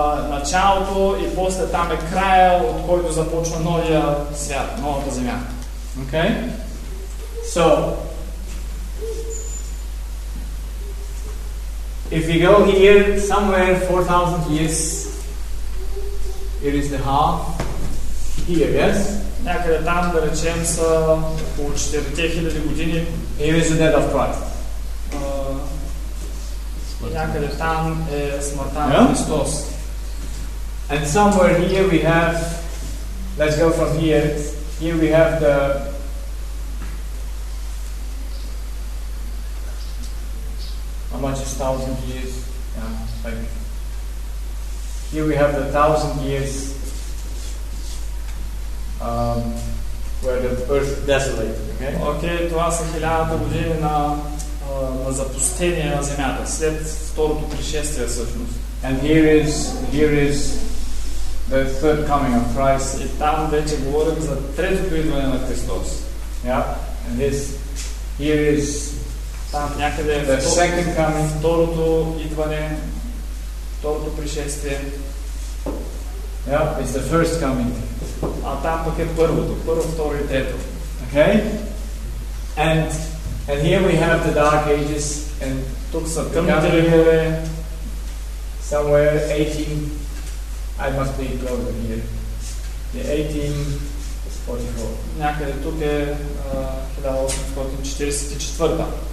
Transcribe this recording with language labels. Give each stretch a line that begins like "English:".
Bulgarian: Началото и после там е края, от който започва новия свят, новата земя.
English: Okay? So, if we go here somewhere 4,000 years, it is the half here, yes?
Bulgarian: Някъде там, да речем, са около 4000 години.
English: Here is the death of Christ.
Bulgarian: Някъде там е смъртта на Христос.
English: And somewhere here we have, let's go from here we have how much is 1,000 years? Yeah, like here we have the 1,000 years where the earth desolated. Okay,
Bulgarian: това са 1000 години на запустение на земята след второто пришествие всъщност.
English: And here is the third coming of Christ.
Bulgarian: И там вече говорим за третото идване на Христос.
English: Yeah, and this here is
Bulgarian: там някъде
English: the second coming,
Bulgarian: второто идване, второто пришествие.
English: Yeah, it's the first coming.
Bulgarian: А там пък е първо, второ и трето.
English: Okay? And here we have the dark ages and
Bulgarian: тук са тъмните векове.
English: Somewhere 18 I must be closer here. The 1844.
Bulgarian: Някъде тук е 1844.